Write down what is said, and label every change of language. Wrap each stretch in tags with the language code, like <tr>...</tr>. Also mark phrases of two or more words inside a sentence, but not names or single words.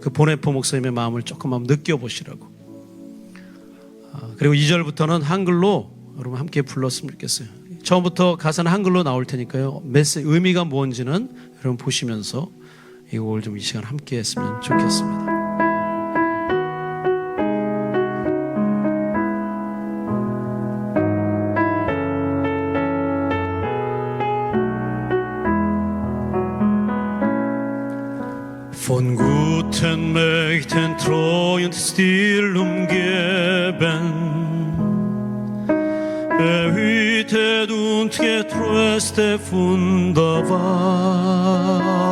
<ko>그 보네포 목사님의 마음을 조금 한번 느껴보시라고. 그리고 2절부터는 한글로 여러분 함께 불렀으면 좋겠어요. 처음부터 가사는 한글로 나올 테니까요. 의미가 뭔지는 여러분 보시면서 이 곡을 좀 이 시간 함께 했으면 좋겠습니다.</ko> <de>Von guten Mächten treu und still umgeben, behütet und getröstet wunderbar.</de>